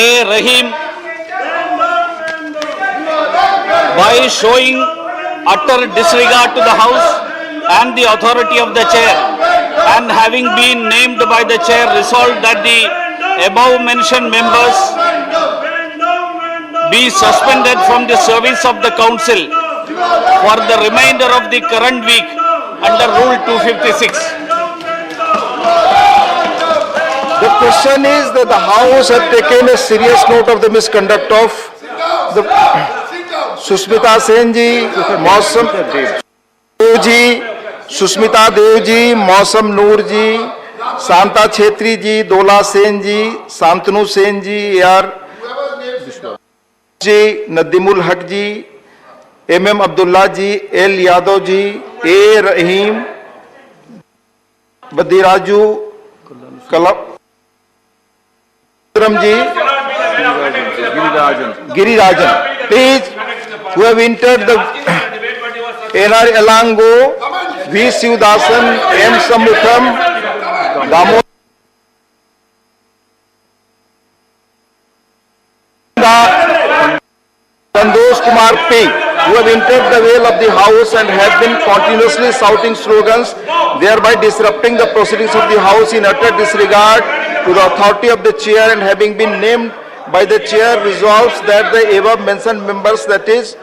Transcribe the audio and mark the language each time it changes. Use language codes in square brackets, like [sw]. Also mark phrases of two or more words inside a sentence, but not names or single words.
[en] Rahim, by showing utter disregard to the House and the authority of the Chair, and having been named by the Chair, resolved that the above mentioned members be suspended from the service of the Council for the remainder of the current week under Rule 256. The question is that the House had taken a serious note of the misconduct of the Sushmita Sen ji, Mausam Dev ji, Sushmita Dev ji, Mausam Noor ji, Shanta Chetri ji, Dola Sen ji, Shantanu Sen ji, A.R. ji, Nadimul Haq ji, MM अब्दुल्ला जी, L यादव जी, A रहीम, बद्दीराजू कलम जी, गिरिराजन, please, who have entered the NR Elango, V Sivdasan, M Samutham, Damodar Santosh Kumar P, who have entered the veil of the house and have been continuously shouting slogans, thereby disrupting the proceedings of the house in utter disregard to the authority of the chair, and having been named by the chair, resolves that the above mentioned members, that is,